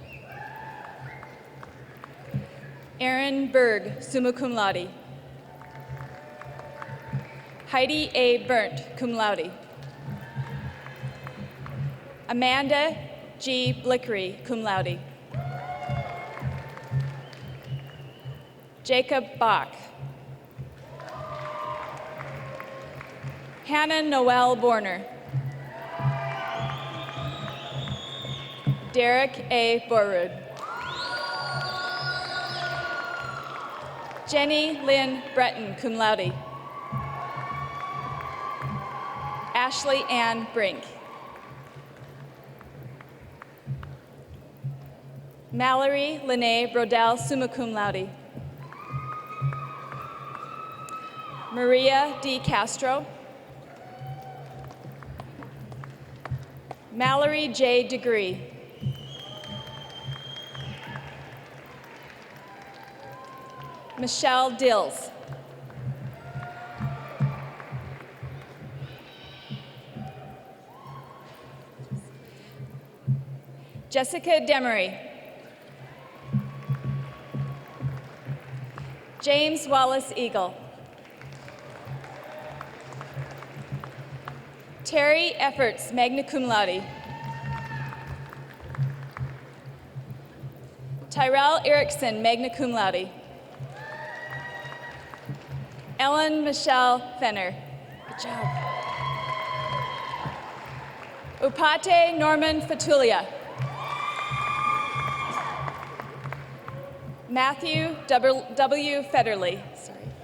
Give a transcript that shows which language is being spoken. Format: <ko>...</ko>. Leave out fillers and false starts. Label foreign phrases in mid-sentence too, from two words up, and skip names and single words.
<en>Aaron Berg,</en> <la>summa cum laude.</la> <en>Heidi A. Burnt,</en> <la>cum laude.</la> <en>Amanda G.</en> <la>Blickery, cum laude.</la> <en>Jacob Bach. Hannah Noel Borner. Derek A. Borrud. Jenny Lynn Breton,</en> <la>cum laude.</la> <en>Ashley Ann Brink. Mallory Lene Brodell,</en> <la>summa cum laude.</la> <en>Maria D. Castro. Mallory J. Degree. Michelle Dills. Jessica Demery. James Wallace Eagle. Terry Efforts,</en> <la>magna cum laude.</la> <en>Tyrell Erickson,</en> <la>magna cum laude.</la> <en>Ellen Michelle Fenner. Good job. Upate Norman Fatulia. Matthew W. Federley. Sorry.</en>